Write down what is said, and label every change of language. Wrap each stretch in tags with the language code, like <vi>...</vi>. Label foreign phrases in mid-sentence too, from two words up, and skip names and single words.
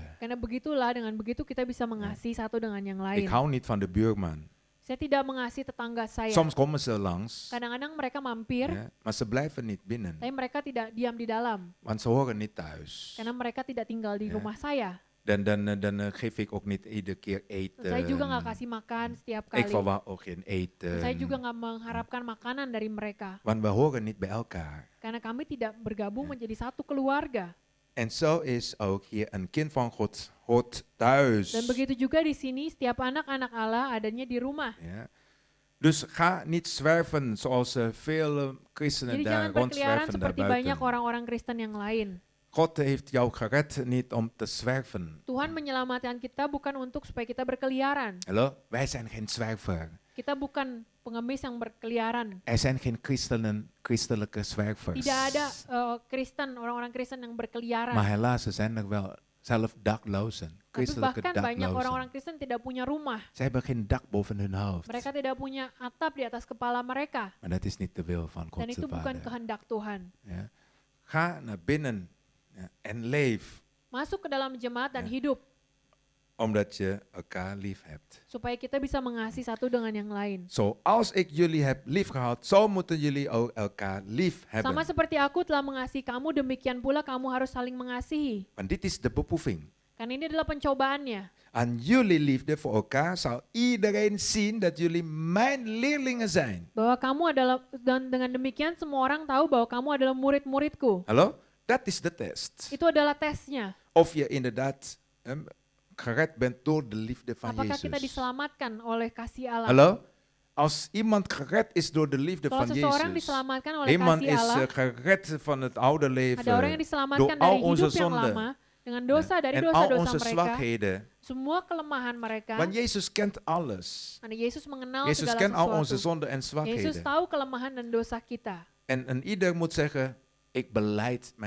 <id>Karena begitulah, dengan begitu kita bisa mengasihi satu dengan yang lain.</id> <nl>Ik hou niet van de buurman.</nl> <id>Saya tidak mengasihi tetangga saya.</id> <nl>Soms komen ze langs,</nl> <id>Kadang-kadang mereka mampir,</id> <nl>ja, maar ze blijven niet binnen.</nl> <id>tapi mereka tidak diam di dalam.</id> <nl>Want ze horen niet thuis.</nl> <id>Karena mereka tidak tinggal di</id> <nl>Ja.</nl> <id>rumah saya.</id> <nl>Dan geef ik ook niet iedere keer eten.</nl> <id>Saya juga nggak kasih makan setiap kali.</id> <nl>Ik verwacht ook geen eten.</nl> <id>Saya juga nggak mengharapkan makanan dari mereka.</id> <nl>Want we horen niet bij elkaar.</nl> <id>Karena kami tidak bergabung menjadi satu keluarga.</id> <nl>En zo is ook hier een kind van God hoort thuis.</nl> <id>Dan begitu juga di sini, setiap anak-anak Allah adanya di rumah.</id> <nl>Ja. Dus ga niet zwerven zoals veel christenen</nl> <id>Jadi</id> <nl>daar</nl> <id>jangan berkeliaran</id> <nl>rondzwerven</nl> <id>seperti</id> <nl>daarbuiten.</nl> <id>banyak orang-orang Kristen yang lain.</id> <nl>God heeft jou gered niet om te zwerven.</nl> <id>Tuhan menyelamatkan kita bukan untuk supaya kita berkeliaran.</id> <nl>Hallo? Wij zijn geen zwerver.</nl> <id>Kita bukan pengemis yang berkeliaran.</id> <nl>Er zijn geen christelijke zwervers.</nl> <id>Tidak ada Kristen, orang-orang Kristen yang berkeliaran.</id> <nl>Maar helaas, er zijn er wel zelf daklozen.</nl> <id>Tapi</id> <nl>Christelijke</nl> <id>bahkan banyak orang-orang</id> <nl>daklozen.</nl> <id>Kristen tidak punya rumah.</id> <nl>Ze hebben geen dak boven hun hoofd.</nl> <id>Mereka tidak punya atap di atas kepala mereka.</id> <nl>Maar dat is niet de wil van</nl> <id>Dan</id> <nl>God</nl> <id>itu</id> <nl>de</nl> <id>bukan</id> <nl>Vader.</nl> <id>kehendak Tuhan.</id> <nl>Ja. Ga naar binnen, ja, en leef.</nl> <id>Masuk ke dalam jemaat dan</id> <nl>Ja.</nl> <id>hidup.</id> <nl>Omdat je elkaar lief hebt.</nl> <id>Supaya kita bisa mengasihi satu dengan yang lain.</id> <nl>Zoals ik jullie heb lief gehad, zo moeten jullie ook elkaar lief hebben.</nl> <id>Sama seperti aku telah mengasihi kamu, demikian pula kamu harus saling mengasihi.</id> <nl>Want dit is de beproeving.</nl> <id>Karena ini adalah pencobaannya.</id> <nl>Aan jullie liefde voor elkaar zal iedereen zien dat jullie mijn leerlingen zijn.</nl> <id>Bahwa kamu adalah, dan dengan demikian semua orang tahu bahwa kamu adalah murid-muridku.</id> <nl>Hallo? Dat is de test.</nl> <id>Itu adalah tesnya.</id> <nl>Of je inderdaad gered bent door de liefde van</nl> <id>Apakah kita</id> <nl>Jezus.</nl> <id>diselamatkan oleh kasih Allah?</id> <nl>Hallo? Als iemand gered is door de liefde</nl> <id>Kalau</id> <nl>van</nl> <id>seseorang</id> <nl>Jezus.</nl> <id>diselamatkan oleh</id> <nl>Iemand</nl> <id>kasih</id> <nl>is</nl> <id>Allah,</id> <nl>gered van het oude</nl> <id>ada orang yang</id> <nl>leven.</nl> <id>diselamatkan</id> <nl>door al</nl> <id>dari</id> <nl>onze</nl> <id>hidup yang</id> <nl>zonden.</nl> <id>lama, dengan dosa dari</id> <nl>En al</nl> <id>dosa-dosa</id> <nl>onze</nl> <id>mereka,</id> <nl>zwakheden.</nl> <id>semua kelemahan mereka.</id> <nl>Want Jezus kent alles.</nl> <id>Karena Yesus mengenal</id> <nl>Jezus</nl> <id>segala</id> <nl>kent al onze</nl> <id>sesuatu.</id> <nl>zonden en</nl> <id>Yesus</id> <nl>zwakheden.</nl> <id>tahu kelemahan dan dosa kita.</id> <nl>En ieder moet zeggen, ik belijd mijn</nl>